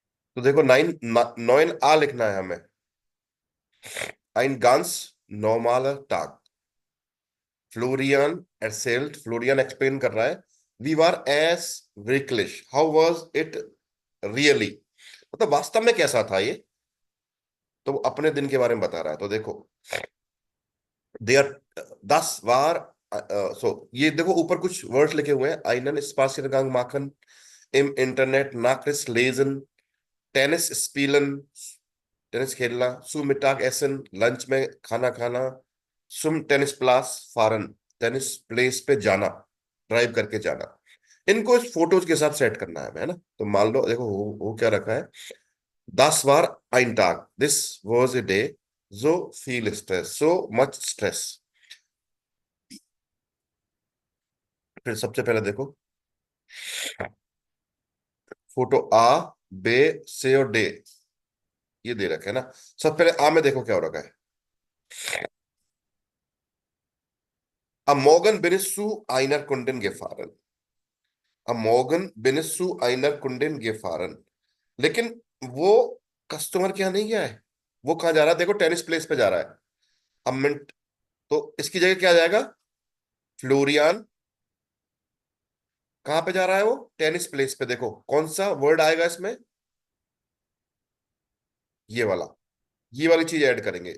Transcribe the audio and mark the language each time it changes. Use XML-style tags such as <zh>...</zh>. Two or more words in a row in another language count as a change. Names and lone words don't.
<hi>तो देखो नाइन आ लिखना है हमें।</hi> <de>ein ganz normaler Tag. फ्लोरियन erzählt,</de> <hi>फ्लोरियन एक्सप्लेन कर रहा है,</hi> <de>wie war es wirklich,</de> <en>how was it really,</en> <hi>मतलब वास्तव में कैसा था ये। तो वो अपने दिन के बारे में बता रहा है। तो देखो, देयर 10 बार, सो ये देखो ऊपर कुछ वर्ड्स लिखे हुए हैं,</hi> <de>einen Spaziergang machen, im Internet Nachrichten lesen, Tennis spielen,</de> <hi>टेनिस खेलना,</hi> <de>zu Mittag essen,</de> <hi>लंच में खाना खाना,</hi> <de>zum Tennisplatz fahren,</de> <en>tennis place</en> <hi>पे जाना, ड्राइव करके जाना। इनको इस फोटोज के साथ सेट करना है ना। तो मान लो देखो वो क्या रखा है, 10 बार</hi> <de>ein Tag,</de> <en>this was a day,</en> <de>so viel stress,</de> <en>so much stress।</en> <hi>फिर सबसे पहले देखो, फोटो आ, बे, से और डे, ये दे रखे है ना। सब पहले आ में देखो क्या हो रखा है,</hi> <de>Am Morgen bist du einer Kundin gefahren, Am Morgen bist du einer Kundin gefahren।</de> <hi>लेकिन वो कस्टमर के यहाँ नहीं गया है, वो कहाँ जा रहा है, देखो</hi> <en>tennis place</en> <hi>पे जा रहा है। अब मिनट, तो इसकी जगह क्या आ जाएगा, फ्लोरियान कहाँ पे जा रहा है, वो</hi> <en>tennis place</en> <hi>पे। देखो कौन सा वर्ड आएगा इसमें, ये वाला, ये वाली चीज ऐड करेंगे।</hi>